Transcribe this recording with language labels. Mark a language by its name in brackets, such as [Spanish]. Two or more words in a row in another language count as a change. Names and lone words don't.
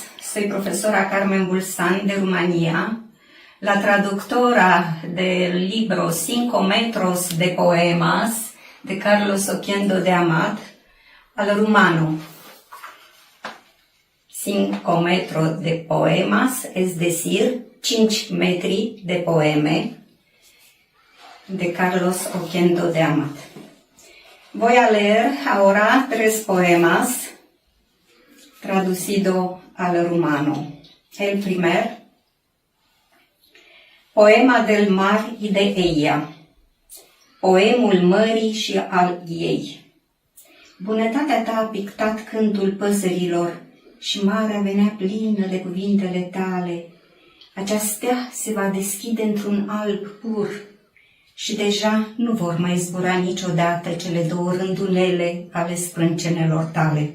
[Spanish] Soy profesora Carmen Bulsan de Rumanía, la traductora del libro 5 metros de poemas de Carlos Oquendo de Amat al rumano. 5 metros de poemas, es decir, [Romanian] 5 metri de poeme [Spanish] de Carlos Oquendo de Amat. Voy a leer ahora 3 poemas traducido al rumano. El primer, Poema del mar y de ella, [Romanian] poemul mării și al ei. Bunătatea ta a pictat cântul păsărilor și marea venea plină de cuvintele tale. Acea stea se va deschide într-un alb pur și deja nu vor mai zbura niciodată cele 2 rândunele ale sprâncenelor tale.